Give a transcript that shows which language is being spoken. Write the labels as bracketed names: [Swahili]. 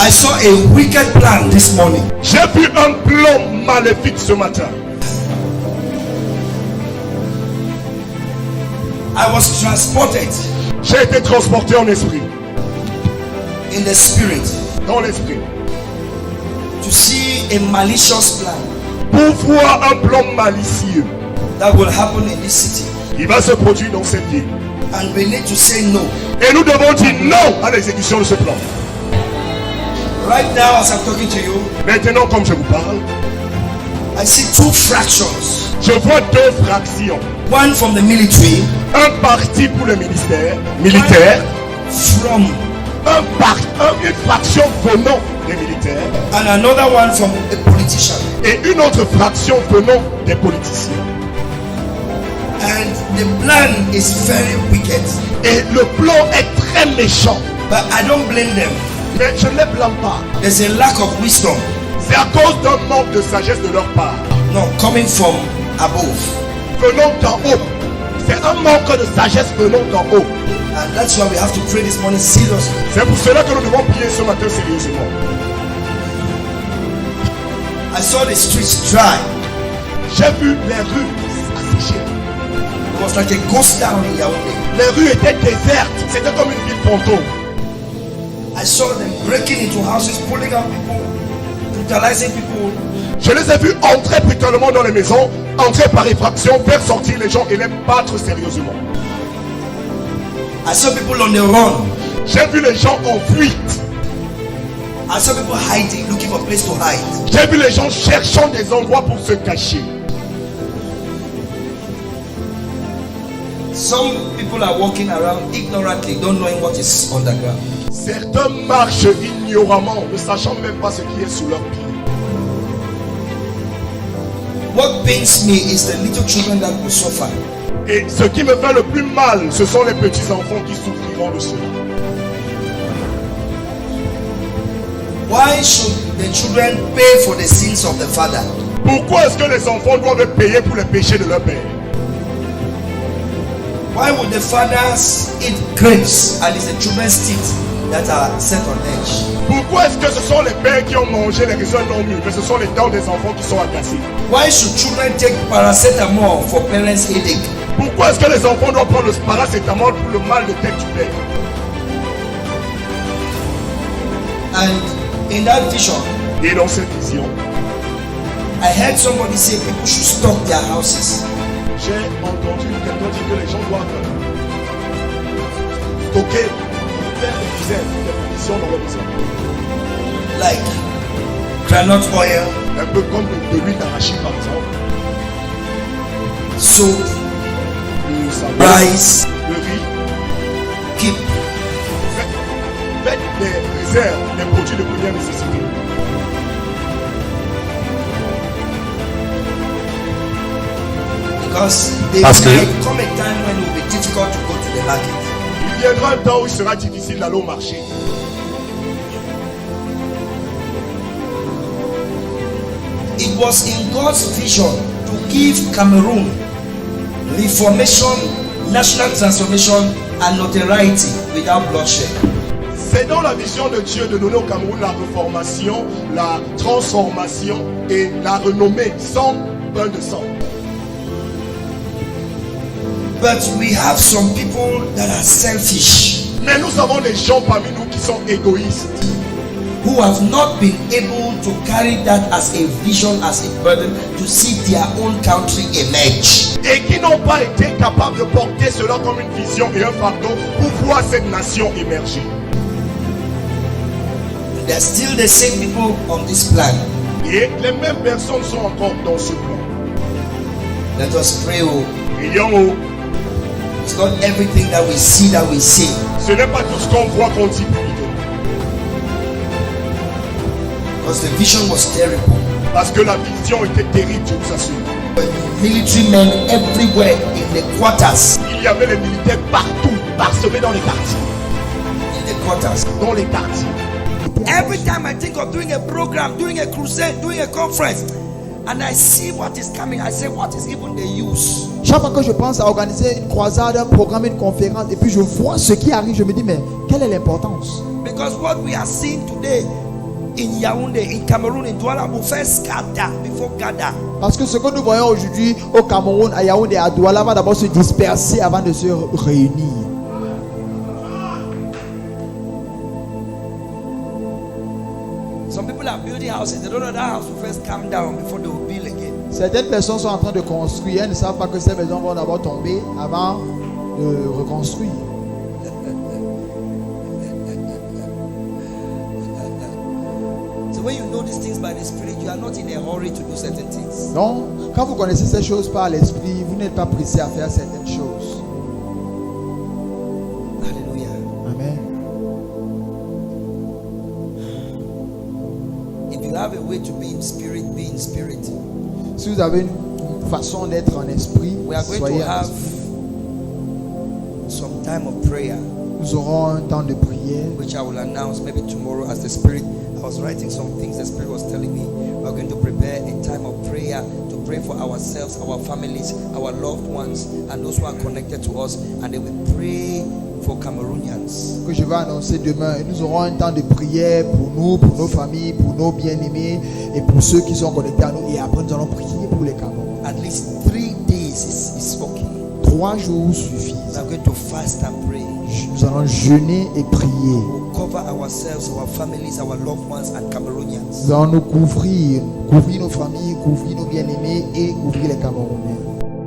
[English] I saw a wicked plan this morning. [French] J'ai vu un plan maléfique ce matin. [English] I was transported [French] J'ai été transporté en esprit, [English] in the spirit [French] dans l'esprit, [English] to see a malicious plan [French] pour voir un plan malicieux [English] that will happen in this city. [French] qui va se produire dans cette ville. [English] And we need to say no. [French] Et nous devons dire non à l'exécution de ce plan. [English] Right now, as I'm talking to you, [French] Maintenant, comme je vous parle, [English] I see two fractions. [French] je vois deux fractions. [English] One from the military, [French] Un parti pour le ministère militaire, [English] from [French] une fraction venant des militaires [English] and another one from a politician. [French] et une autre fraction venant des politiciens. [English] And the plan is very wicked. [French] Et le plan est très méchant. [English] But I don't blame them. [French] Mais je ne les blâme pas. [English] There's a lack of wisdom. [French] C'est à cause d'un manque de sagesse de leur part. [English] No, coming from above. [French] Venant d'en haut. C'est un manque de sagesse venant d'en haut. [English] And that's why we have to pray this morning seriously. [French] C'est pour cela que nous devons prier ce matin sérieusement. [English] I saw the streets dry. [French] J'ai vu les rues asséchées. [English] It was like a ghost town in Yaoundé. [French] Les rues étaient désertes. C'était comme une ville fantôme. [English] I saw them breaking into houses, pulling out people, brutalizing people. [French] Je les ai vus entrer brutalement dans les maisons, entrer par effraction, faire sortir les gens et les battre sérieusement. [English] I saw people on the run. [French] J'ai vu les gens en fuite. [English] I saw people hiding, looking for a place to hide. [French] J'ai vu les gens cherchant des endroits pour se cacher. [English] Some people are walking around ignorantly, don't knowing what is underground. [French] Certains marchent ignoramment, ne sachant même pas ce qui est sous leurs pieds. [English] What pains me is the little children that will suffer. [French] Et ce qui me fait le plus mal, ce sont les petits enfants qui souffriront de cela. [English] Why should the children pay for the sins of the father? [French] Pourquoi est-ce que les enfants doivent payer pour les péchés de leur père? [English] Why would the fathers eat grapes and it's the children's teeth that are set on edge? [French] Pourquoi est-ce que ce sont les pères qui ont mangé les raisins non mûrs, mais ce sont les dents des enfants qui sont agacées? [English] Why should children take paracetamol for parents' headache? [French] Pourquoi est-ce que les enfants doivent prendre le paracétamol pour le mal de tête du père? [English] And in that vision, [French] Et dans cette vision, [English] I heard somebody say people should stock their houses. [French] j'ai entendu quelqu'un dire que les gens doivent stocker, faire des dizaines, des provisions dans leur maison. [English] Like groundnut oil, [French] Un peu comme de l'huile d'arachide par exemple, [English] soap, [French] le savon, [English] rice, [French] le riz. [English] keep. [French] Faites des réserves, des produits de première nécessité. [English] Because there [French] Parce que- [English] might come a time when it will be difficult to go to the market. [French] Il viendra un temps où il sera difficile d'aller au marché. [English] It was in God's vision to give Cameroon reformation, national transformation, and notoriety without bloodshed. [French] C'est dans la vision de Dieu de donner au Cameroun la reformation, la transformation et la renommée sans bain de sang. [English] But we have some people that are selfish, [French] Mais nous avons des gens parmi nous qui sont égoïstes, [English] who have not been able to carry that as a vision, as a burden, to see their own country emerge. [French] et qui n'ont pas été capables de porter cela comme une vision et un fardeau pour voir cette nation émerger. [English] They're still the same people on this planet. [French] Et les mêmes personnes sont encore dans ce plan. [English] Let us pray. Oh, [French] Prions haut. [English] it's not everything that we see that we say. [French] Ce n'est pas tout ce qu'on voit qu'on dit plutôt. [English] Because the vision was terrible. [French] Parce que la vision était terrible, je vous assure. [English] But military men everywhere in the quarters. [French] Il y avait les militaires partout, parsemés dans les quartiers. [English] In the quarters. [French] Dans les quartiers. [English] Every time I think of doing a program, doing a crusade, doing a conference, and I see what is coming, I say, what is even the use? [French] Chaque fois que je pense à organiser une croisade, un programme, une conférence, et puis je vois ce qui arrive, je me dis, mais quelle est l'importance? [English] Because what we are seeing today in Yaoundé, in Cameroon, in Douala, will first scatter before gather. [French] Parce que ce que nous voyons aujourd'hui au Cameroun, à Yaoundé, à Douala, va d'abord se disperser avant de se réunir. [English] Some people are building houses, they don't know that house will first come down before they will build again. [French] Certaines personnes sont en train de construire, elles ne savent pas que ces maisons vont d'abord tomber avant de reconstruire. [English] So when you know these things by the Spirit, you are not in a hurry to do certain things. [French] Donc, quand vous connaissez ces choses par l'esprit, vous n'êtes pas pressé à faire certaines choses. Hallelujah. Amen. [English] If you have a way to be in spirit, be in spirit. [French] Si vous avez une façon d'être en esprit, [English] We are going [French] soyez [English] to [French] en [English] have [French] esprit. [English] some time of prayer. [French] Nous aurons un temps de prière. [English] which I will announce maybe tomorrow as the Spirit. I was writing some things the Spirit was telling me. We're going to prepare a time of prayer to pray for ourselves, our families, our loved ones, and those who are connected to us. And then we pray for Cameroonians. [French] Que je vais annoncer demain. Et nous aurons un temps de prière pour nous, pour nos familles, pour nos bien-aimés et pour ceux qui sont connectés à nous. Et après, nous allons prier pour les Camerounais. [English] At least 3 days is okay. [French] 3 jours suffisent. [English] We are going to fast and pray. [French] Nous allons jeûner et prier. [English] We'll cover ourselves, our families, our loved ones, and Cameroonians. [French] Nous allons nous couvrir nos familles, couvrir nos bien-aimés et couvrir les Camerounais.